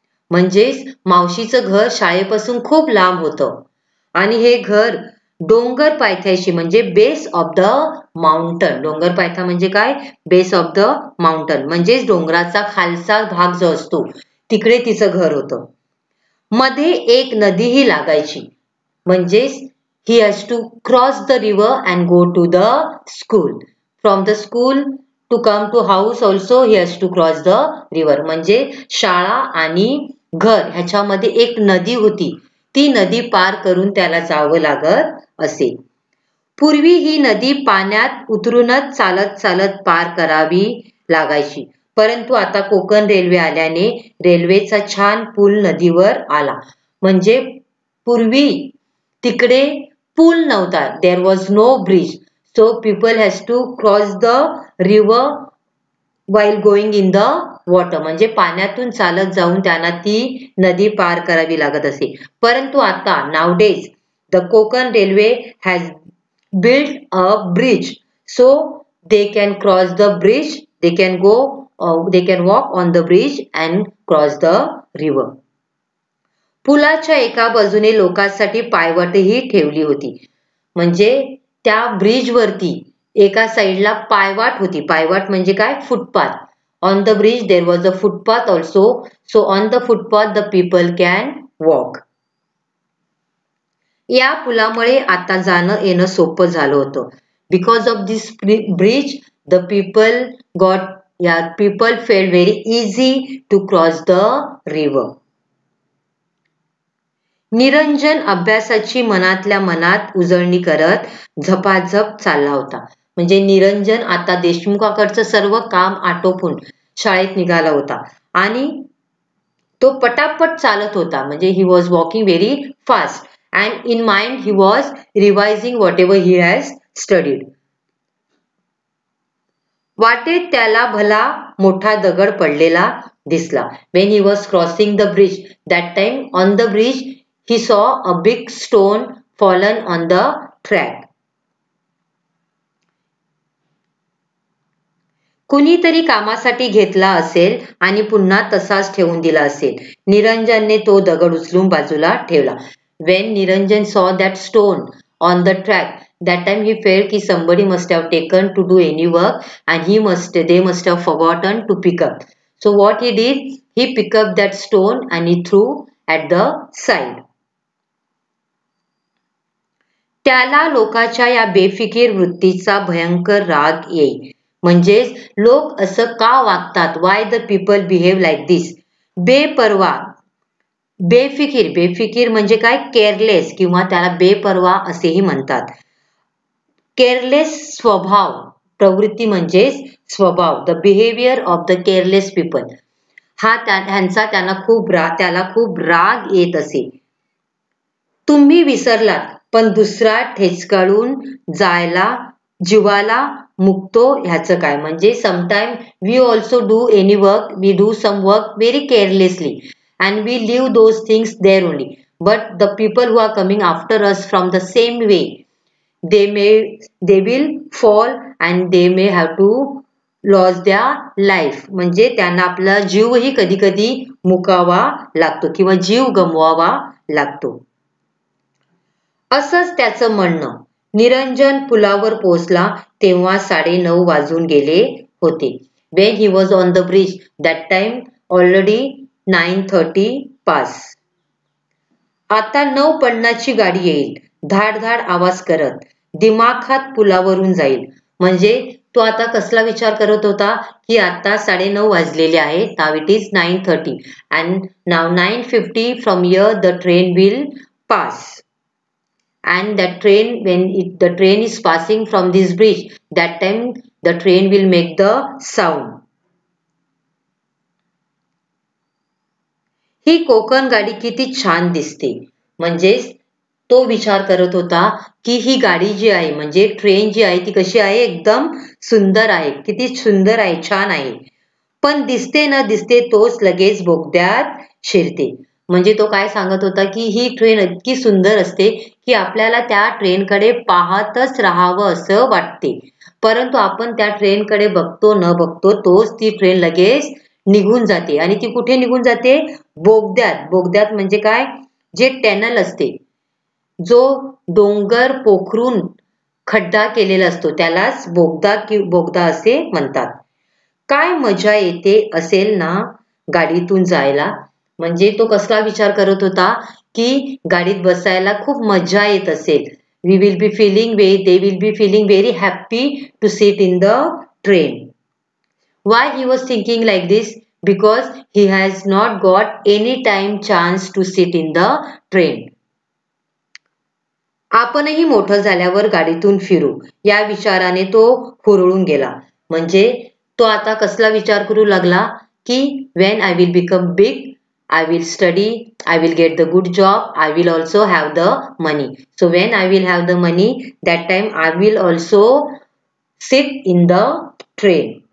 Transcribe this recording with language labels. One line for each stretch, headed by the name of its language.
Marathi: म्हणजेच मावशीचं घर शाळेपासून खूप लांब होतं आणि हे घर डोंगर पायथ्याशी म्हणजे
English: Base of the mountain.
Marathi: डोंगर पायथा म्हणजे काय?
English: Base of the mountain.
Marathi: म्हणजेच डोंगराचा खालचा भाग जो असतो तिकडे तिचं घर होतं. मध्ये एक नदीही लागायची.
English: म्हणजेच he has to cross the river and go to the school. From the school to come to house also he has to cross the river.
Marathi: म्हणजे शाळा आणि घर ह्याच्यामध्ये एक नदी होती. ती नदी पार करून त्याला जावं लागत असे. पूर्वी ही नदी पाण्यात उतरूनच चालत चालत पार करावी लागायची. परंतु आता कोकण रेल्वे आल्याने रेल्वेचा छान पूल नदीवर आला. म्हणजे पूर्वी तिकडे पूल नव्हता.
English: There was no bridge. So people has to cross the river while going in the water.
Marathi: म्हणजे पाण्यातून चालत जाऊन त्यांना ती नदी पार करावी लागत असे. परंतु आता
English: nowadays the Konkan railway has built a bridge, so they can cross the bridge. They can go, they can walk on the bridge and cross the river.
Marathi: पुलाच्या एका बाजूने लोकांसाठी पायवाटही ठेवली होती. म्हणजे त्या ब्रिज वरती एका साइडला पायवाट होती. पायवाट म्हणजे काय? Footpath.
English: On the bridge there was a footpath also. So on the footpath the people can walk.
Marathi: या पुलामुळे आता जाणं येणं सोपं झालं होतं.
English: Because of this bridge the people got people felt very easy to cross the river.
Marathi: Niranjan अभ्यासाची मनातल्या मनात उजळणी करत झपाझप चालला होता. म्हणजे निरंजन आता देशमुखाकडचं सर्व काम आटोपून शाळेत निघाला होता आणि तो पटापट चालत होता.
English: म्हणजे he was walking very fast and in mind he was revising whatever he has studied.
Marathi: वाटेत त्याला भला मोठा दगड पडलेला दिसला.
English: When he was crossing the bridge, that time on the bridge he saw a big stone fallen on the track.
Marathi: कुणीतरी कामासाठी घेतला असेल आणि पुन्हा तसाच ठेवून दिला असेल. निरंजनने तो दगड उचलून बाजूला ठेवला.
English: When Niranjan saw that stone on the track, that time he felt कि somebody must have taken to do any work and they must have forgotten to pick up. So what he did, he picked up that stone and he threw at the side.
Marathi: त्याला लोकांच्या या बेफिकीर वृत्तीचा भयंकर राग येई. म्हणजेच लोक असं का वागतात,
English: Why the people behave like this.
Marathi: बेपरवा, बेफिकीर, बेफिकीर म्हणजे काय, केअरलेस किंवा त्याला बेपरवा असेही म्हणतात. केअरलेस स्वभाव, प्रवृत्ती म्हणजेच स्वभाव,
English: The behaviour of the careless people.
Marathi: हा ह्यांचा त्याला खूप राग येत असे. तुम्ही विसरलात पण दुसरा ठेचकाळून जायला जीवाला मुकतो ह्याचं काय.
English: म्हणजे sometime we also do any work, we do some work very carelessly and we leave those things there only, but the people who are coming after us from the same way, they will fall and they may have to lose their life.
Marathi: म्हणजे त्यांना आपला जीवही कधी कधी मुकावा लागतो किंवा जीव गमवावा लागतो. असंच त्याचं म्हणणं. निरंजन पुलावर पोहोचला तेव्हा 9:30 वाजून गेले होते.
English: When he was on the bridge, that time already 9:30 pass.
Marathi: आता 9:50ची गाडी येईल, धाड धाड आवाज करत दिमाखात पुलावरून जाईल. म्हणजे तो आता कसला विचार करत होता की आता 9:30 वाजलेले आहेत.
English: Now it is 9:30 and now 9:50 from here the train will pass. And that train, when the train is passing from this bridge, that time the train will make the sound.
Marathi: ही कोकण गाडी किती छान दिसते. म्हणजेच तो विचार करत होता की ही गाडी जी आहे म्हणजे ट्रेन जी आहे ती कशी आहे, एकदम सुंदर आहे, किती सुंदर आहे, छान आहे. पण दिसते न दिसते तोच लगेच बोगद्यात शिरते. म्हणजे तो काय सांगत होता की ही ट्रेन इतकी सुंदर असते की आपल्याला त्या ट्रेनकडे पाहतच राहावं असं वाटते. परंतु आपण त्या ट्रेनकडे बघतो न बघतो तोच ती ट्रेन लगेच निघून जाते. आणि ती कुठे निघून जाते, बोगद्यात. बोगद्यात म्हणजे काय, जे टॅनल असते, जो डोंगर पोखरून खड्डा केलेला असतो त्यालाच बोगदा असे म्हणतात. काय मजा येते असेल ना गाडीतून जायला. म्हणजे तो कसला विचार करत होता की गाडीत बसायला खूप मजा येत असेल.
English: they will be feeling very happy to sit in the train. Why he was thinking like this? Because he has not got any time chance to sit in the train.
Marathi: आपणही मोठं झाल्यावर गाडीतून फिरू या विचाराने तो हुरळून गेला. म्हणजे तो आता कसला विचार करू लागला की
English: when I will become big, I will study, I will get the good job, I will also have the money. So when I will have the money, that time I will also sit in the train.